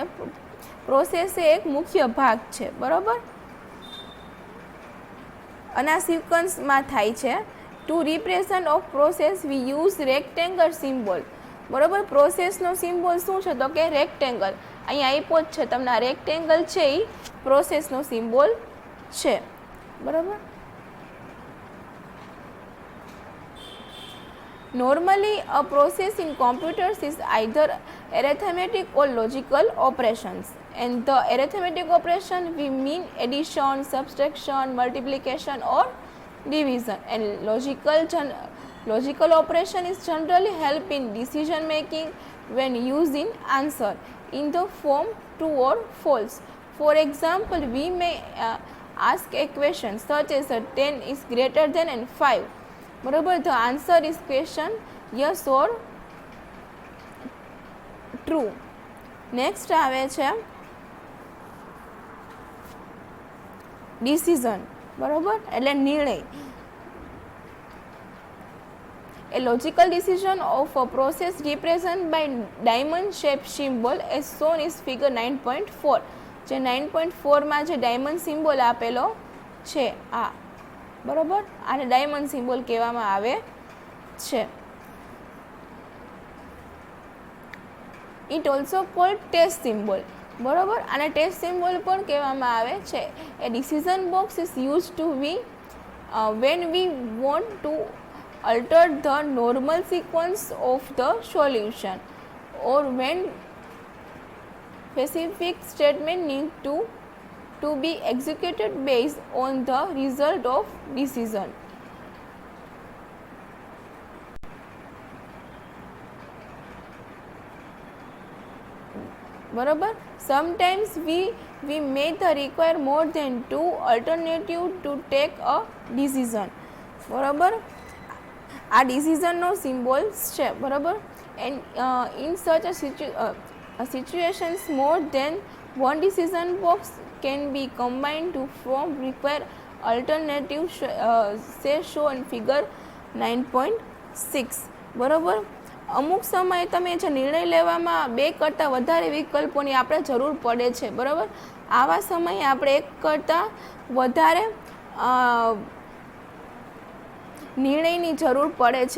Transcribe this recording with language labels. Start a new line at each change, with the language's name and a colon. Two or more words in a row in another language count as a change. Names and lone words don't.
Gujarati: પ્રોસેસ એ એક મુખ્ય ભાગ છે. બરાબર, અને આ સિક્વન્સમાં થાય છે.
English: to represent of process we use rectangle symbol.
Gujarati: બરાબર, પ્રોસેસનો સિમ્બોલ શું છે? તો કે રેક્ટેંગલ. અહીંયા આપ્યો જ છે તમને, આ રેક્ટેંગલ છે એ પ્રોસેસનો સિમ્બોલ છે. બરાબર,
English: normally a process in computers is either arithmetic or logical operations, and the arithmetic operation we mean addition, subtraction, multiplication or division, and logical operation is generally help in decision making when used in answer in the form true or false. For example, we may ask a question such as 10 is greater than and 5. બરાબર, the answer is question yes or true.
Gujarati: નેક્સ્ટ આવે છે ડિસિઝન. બરાબર, એટલે નિર્ણય.
English: A logical decision of a process represented by diamond shaped symbol as shown is figure 9.4.
Gujarati: જે 9.4 જે ડાયમંડ સિમ્બોલ આપેલો છે આ. બરાબર, આને ડાયમંડ સિમ્બોલ કહેવામાં આવે છે.
English: it also called test symbol.
Gujarati: બરાબર, આને ટેસ્ટ સિમ્બોલ પણ કહેવામાં આવે છે.
English: a decision box is use to we when we want to alter the normal sequence of the solution or when specific statement need to be executed based on the result of decision. બરાબર, sometimes we may require more than two alternatives to take a decision.
Gujarati: બરાબર, આ ડિસિઝનનો સિમ્બોલ્સ છે.
English: બરાબર, and in such a situations more than one decision box can be combined to form require alternative say shown figure 9.6.
Gujarati: બરાબર, અમુક સમયે તમે જે નિર્ણય લેવામાં બે કરતાં વધારે વિકલ્પોની આપણે જરૂર પડે છે. બરાબર, આવા સમયે આપણે એક કરતાં વધારે નિર્ણયની જરૂર પડે છે.